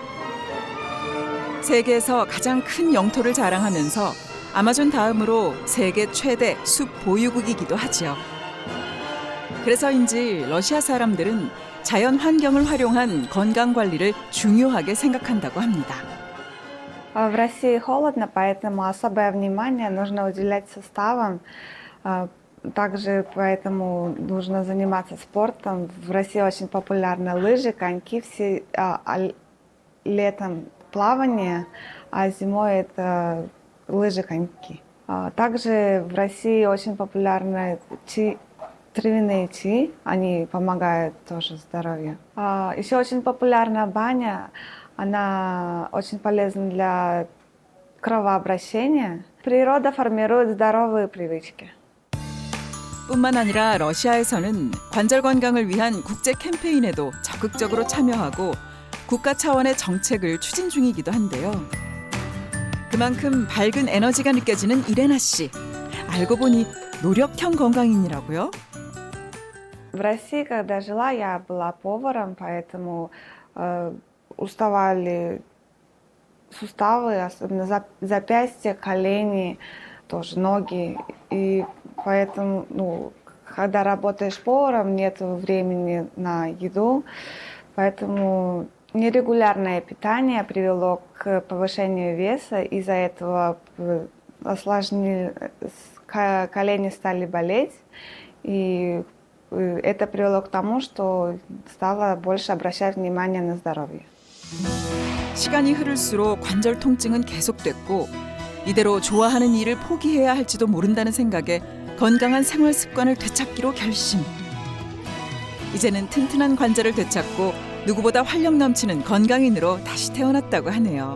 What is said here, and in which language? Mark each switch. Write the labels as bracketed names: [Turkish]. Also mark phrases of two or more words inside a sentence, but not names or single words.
[Korean] 세계에서 가장 큰 영토를 자랑하면서 아마존 다음으로 세계 최대 숲 보유국이기도 하지요. 그래서인지 러시아 사람들은 자연 환경을 활용한 건강 관리를 중요하게 생각한다고 합니다. [Russian] В России холодно, поэтому особое внимание нужно уделять суставам. Также поэтому нужно заниматься спортом. В России очень популярны лыжи, коньки, летом плавание, а зимой это лыжи, коньки. Также в России очень популярны травяные чаи, они помогают тоже здоровью. Еще очень популярна баня, она очень полезна для кровообращения. Природа формирует здоровые привычки. [Korean] 뿐만 아니라 러시아에서는 관절 건강을 위한 국제 캠페인에도 적극적으로 참여하고 국가 차원의 정책을 추진 중이기도 한데요. 그만큼 밝은 에너지가 느껴지는 이레나 씨. 알고 보니 노력형 건강인이라고요? [Russian] В России, когда жила, я была поваром, поэтому уставали суставы, особенно запястья, колени, тоже ноги. И поэтому, когда работаешь поваром, нет времени на еду. Поэтому нерегулярное питание привело к повышению веса. Из-за этого колени стали болеть. И это привело к тому, что стала больше обращать внимание на здоровье. [Korean] 시간이 흐를수록 관절 통증은 계속됐고 이대로 좋아하는 일을 포기해야 할지도 모른다는 생각에 건강한 생활 습관을 되찾기로 결심. 이제는 튼튼한 관절을 되찾고 누구보다 활력 넘치는 건강인으로 다시 태어났다고 하네요.